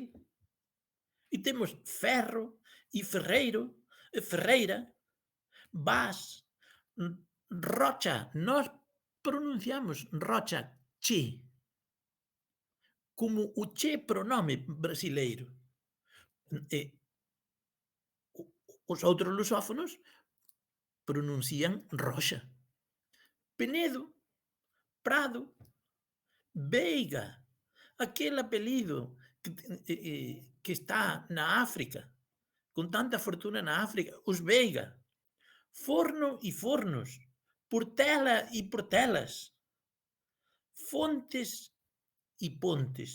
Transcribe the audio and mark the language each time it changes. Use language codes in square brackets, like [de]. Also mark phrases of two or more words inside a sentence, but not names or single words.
[pt] E temos ferro, e ferreiro, e ferreira, vas, rocha. Nós pronunciamos rocha, che, como o che pronome brasileiro. [gl] E os outros lusófonos pronuncian roxa. Penedo, Prado, Veiga, aquele apelido que está na África, con tanta fortuna na África, os Veiga, Forno e Fornos, Portela e Portelas, Fontes e Pontes.